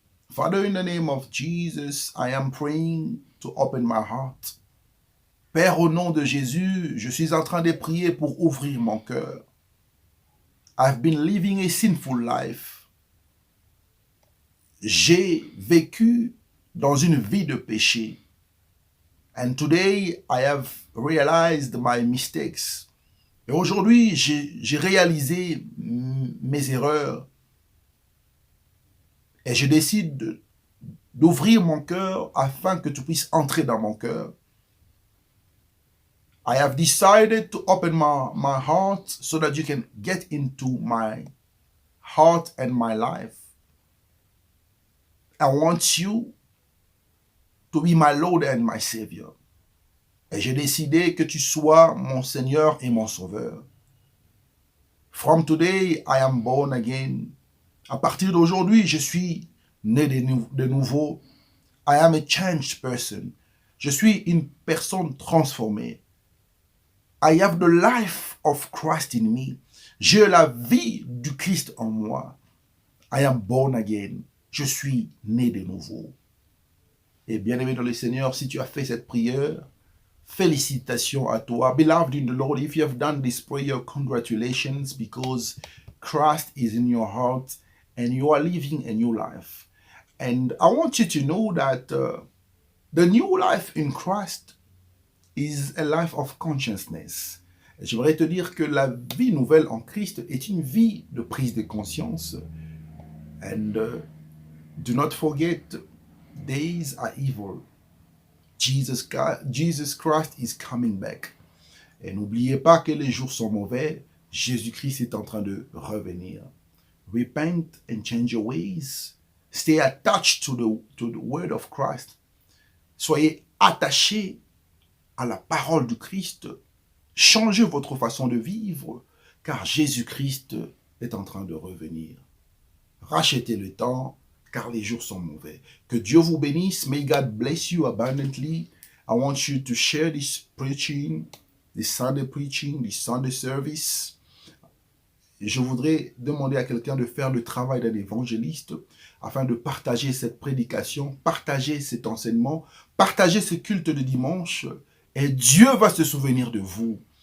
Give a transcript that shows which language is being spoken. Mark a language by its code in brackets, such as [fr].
[en] Father, in the name of Jesus, I am praying to open my heart. [fr] Père, au nom de Jésus, je suis en train de prier pour ouvrir mon cœur. [en] I've been living a sinful life. [fr] J'ai vécu dans une vie de péché. [en] And today, I have realized my mistakes. [fr] Et aujourd'hui, j'ai réalisé mes erreurs. Et je décide d'ouvrir mon cœur afin que tu puisses entrer dans mon cœur. [en] I have decided to open my heart so that you can get into my heart and my life. I want you to be my Lord and my Savior. [fr] Et j'ai décidé que tu sois mon Seigneur et mon Sauveur. [en] From today, I am born again. [fr] À partir d'aujourd'hui, je suis né de nouveau. [en] I am a changed person. [fr] Je suis une personne transformée. [en] I have the life of Christ in me. [fr] J'ai la vie du Christ en moi. [en] I am born again. [fr] Je suis né de nouveau. Et bien aimé dans le Seigneur, si tu as fait cette prière, félicitations à toi. [en] Beloved in the Lord, if you have done this prayer, congratulations, because Christ is in your heart and you are living a new life. And I want you to know that the new life in Christ is a life of consciousness. [fr] J'aimerais te dire que la vie nouvelle en Christ est une vie de prise de conscience. [en] And do not forget, days are evil. Jesus Christ is coming back. [fr] Et n'oubliez pas que les jours sont mauvais. Jésus-Christ est en train de revenir. [en] Repent and change your ways. Stay attached to the word of Christ. [fr] Soyez attachés à la parole du Christ. Changez votre façon de vivre, car Jésus-Christ est en train de revenir. Rachetez le temps, car les jours sont mauvais. Que Dieu vous bénisse. [en] May God bless you abundantly. I want you to share this preaching, this Sunday service. [fr] Je voudrais demander à quelqu'un de faire le travail d'un évangéliste afin de partager cette prédication, partager cet enseignement, partager ce culte de dimanche, et Dieu va se souvenir de vous.